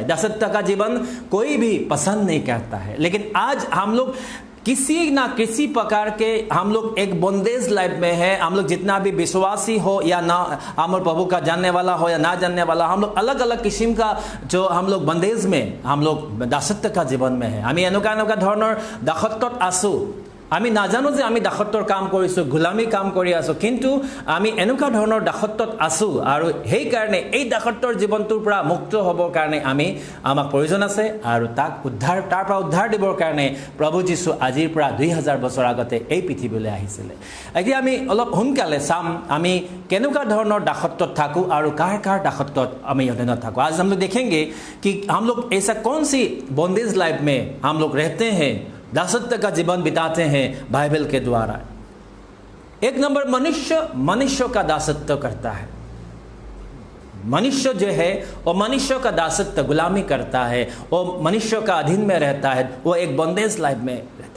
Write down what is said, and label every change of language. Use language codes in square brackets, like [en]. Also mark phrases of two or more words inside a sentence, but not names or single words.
[hi] दासत्व का जीवन कोई भी पसंद नहीं करता है। लेकिन आज हम लोग किसी ना किसी प्रकार के हम लोग एक [en] bondage life [hi] में है। हम लोग जितना भी विश्वासी हो या ना, हम प्रभु का जानने वाला हो या ना जानने वाला, हम लोग अलग अलग किस्म का जो हम लोग बंदेज में, हम लोग दासत्व का जीवन में है। [as] আমি এনেকুৱা ধৰণৰ দাসত্বত আছোঁ। আমি নাজানো যে আমি দাসত্বৰ কাম কৰিছোঁ, গোলামী কাম কৰি আছোঁ, কিন্তু আমি এনেকুৱা ধৰণৰ দাসত্বত আছোঁ আৰু সেইকাৰণে এই দাসত্বৰ জীৱনটোৰ পৰা মুক্ত হ'বৰ কাৰণে আমাক প্ৰয়োজন আছে আৰু তাৰ পৰা উদ্ধাৰ দিবৰ কাৰণে প্ৰভু যীশু আজিৰ পৰা 2000 বছৰ আগতে এই পৃথিৱীলৈ আহিছিলে। এতিয়া আমি অলপ সোনকালে চাম আমি কেনেকুৱা ধৰণৰ দাসত্বত থাকোঁ আৰু কাৰ কাৰ দাসত্বত আমি অধীনত থাকোঁ। [hi] आज हम लोग देखेंगे कि हम लोग ऐसा कौन सी [en] bondage life [hi] में हम लोग रहते हैं, दासत्व का जीवन बिताते हैं बाइबल के द्वारा। एक नंबर, मनुष्य का दासत्व करता है। मनुष्य जो है वो मनुष्य का दासत्व गुलामी करता है, वो मनुष्य का अधीन में रहता है, वो एक [en] bondage life [hi] में रहता है।